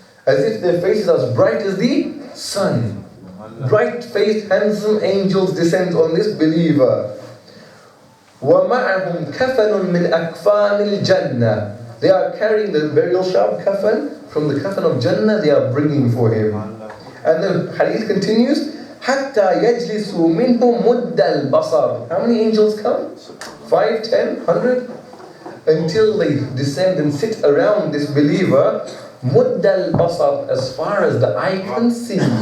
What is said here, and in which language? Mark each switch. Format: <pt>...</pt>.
<en>As if their faces are as bright as the sun. Bright-faced, handsome angels descend on this believer.</en> <ar>وَمَعَهُمْ كَفَنٌ مِّنْ أَكْفَانِ الْجَنَّةِ.</ar> <en>They are carrying the burial shroud, kafan, from the kafan of Jannah, they are bringing for him. And the hadith continues,</en> <ar>حَتَّى يَجْلِسُوا مِنْهُ مُدَّ الْبَصَرِ.</ar> <en>How many angels come? 5, 10, 100? Until they descend and sit around this believer,</en> <ar>مُدَّ الْبَصَرِ,</ar> <en>as far as the eye can see.</en>